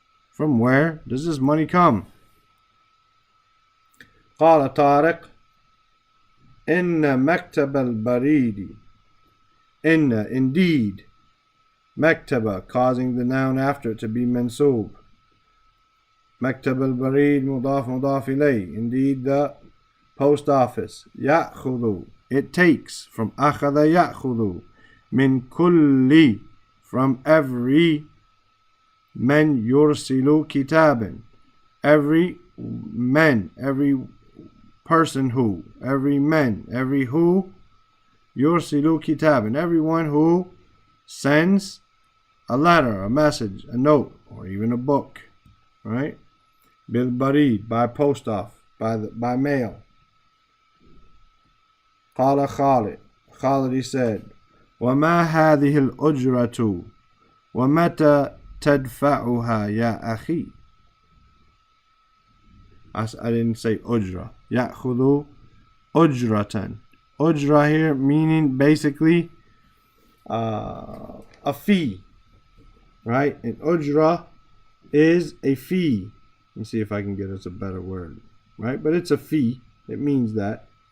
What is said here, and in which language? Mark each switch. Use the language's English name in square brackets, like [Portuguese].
[English] From where does this money come? [Arabic] قال طارق إن مكتب البريد. [English] Indeed. [Arabic] مكتب, [English] causing the noun after it to be mansoob. [Arabic] مكتب البريد مضاف مضاف إليه. [English] Indeed, the post office. [Arabic] يأخذ, [English] it takes. From [Arabic] أخذ يأخذ. من كل, [English] from every. [Arabic] من يرسل كتابا. [English] Every man, every person who. Every man, every who. [Arabic] يرسل كتابا. [English] Everyone who sends a letter, a message, a note, or even a book. Right? [Arabic] بالبريد, [English] by post off, by mail. [Arabic] قال خالد. Khalid, [English] he said, [Arabic] وما هذه الأجرة ومتى تدفعها يا أخي. [English] I didn't say أجرة. [Arabic] يأخذ أجرة. [English] Ujra here meaning basically a fee, right? And ujra is a fee. Let me see if I can get us a better word, right? But it's a fee. It means that.